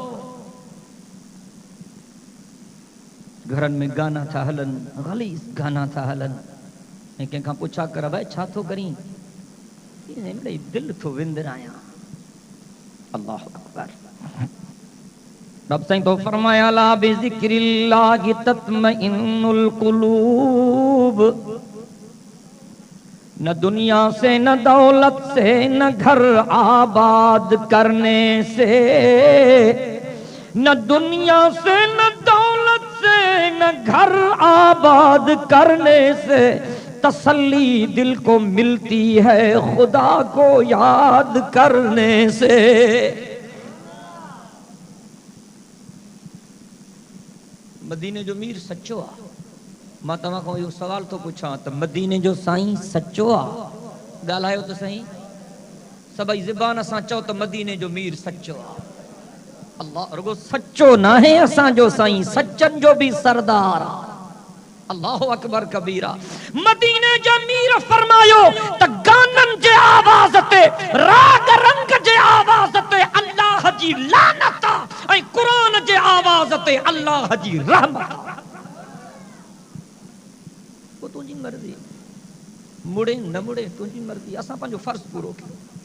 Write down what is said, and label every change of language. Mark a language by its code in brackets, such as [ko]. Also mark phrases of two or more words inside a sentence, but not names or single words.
[sd] घरनि में गाना था हलनि, ग़लीज़ गाना था हलनि, ऐं कंहिंखां पुछा कर भाई छा थो करीं, दिलि थो विंदरायां। [ar] الله أكبر. [sd] रब साईं तो फरमाया [ar] ألا بذكر الله تطمئن القلوب. [ur] نہ دنیا سے نہ دولت سے نہ گھر آباد کرنے سے، نہ دنیا سے نہ دولت سے نہ گھر آباد کرنے سے تسلی دل کو ملتی ہے خدا کو یاد کرنے سے. [sd] मदीने जो मीर सच्चो आ। मां तव्हां खां इहो सवाल थो पुछां त मदीने जो साईं सच्चो आ? ॻाल्हायो त सही, सभई ज़बान सां चओ त मदीने जो मीर सच्चो आ। अल्लाह रुगो सच्चो न है असांजो साईं, सच्चन जो भी सरदार आ। [ar] الله أكبر كبيرا. [sd] मदीने जो मीर फरमायो त गानन जे आवाज ते, राग रंग जे आवाज ते अल्लाह जी लानत ऐं कुरान जे आवाज ते अल्लाह जी रहमत। तुझी मर्जी, मुड़े न मुड़े तुझी मर्जी, असां पंहिंजो फर्ज पूरो कयो।